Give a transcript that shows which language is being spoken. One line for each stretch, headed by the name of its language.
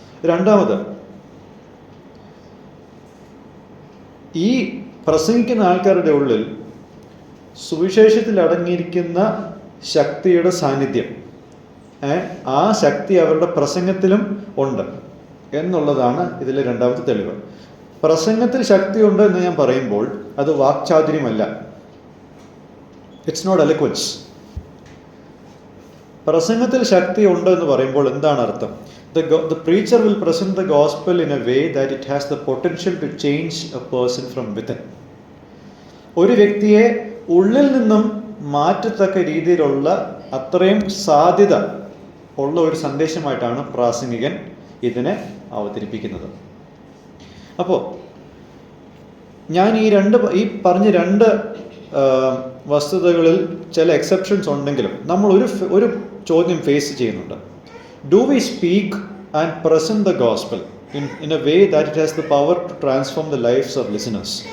Malayalam: രണ്ടാമത്, ഈ പ്രസംഗിക്കുന്ന ആൾക്കാരുടെ ഉള്ളിൽ സുവിശേഷത്തിൽ അടങ്ങിയിരിക്കുന്ന ശക്തിയുടെ സാന്നിധ്യം, ആ ശക്തി അവരുടെ പ്രസംഗത്തിലും ഉണ്ട് എന്നുള്ളതാണ് ഇതിലെ രണ്ടാമത്തെ തെളിവ്. പ്രസംഗത്തിൽ ശക്തിയുണ്ട് എന്ന് ഞാൻ പറയുമ്പോൾ അത് വാക്ചാതുര്യമല്ല.
English: It's not eloquence.
Malayalam: പ്രസംഗത്തിൽ ശക്തി ഉണ്ട് എന്ന് പറയുമ്പോൾ എന്താണ് അർത്ഥം?
English: The preacher will present the gospel in a way that it has the potential to change a person from within.
Malayalam: ഒരു വ്യക്തിയെ ഉള്ളിൽ നിന്നും മാറ്റത്തക്ക രീതിയിലുള്ള അത്രയും സാധ്യത ഉള്ള ഒരു സന്ദേശമായിട്ടാണ് പ്രാസംഗികൻ ഇതിനെ അവതരിപ്പിക്കുന്നത്. അപ്പോൾ ഞാൻ ഈ പറഞ്ഞ രണ്ട് വസ്തുതകളിൽ ചില എക്സെപ്ഷൻസ് ഉണ്ടെങ്കിലും നമ്മൾ ഒരു ചോദ്യം ഫേസ് ചെയ്യുന്നുണ്ട്.
English: Do we speak and present the gospel in a way that it has the power to transform the lives of listeners?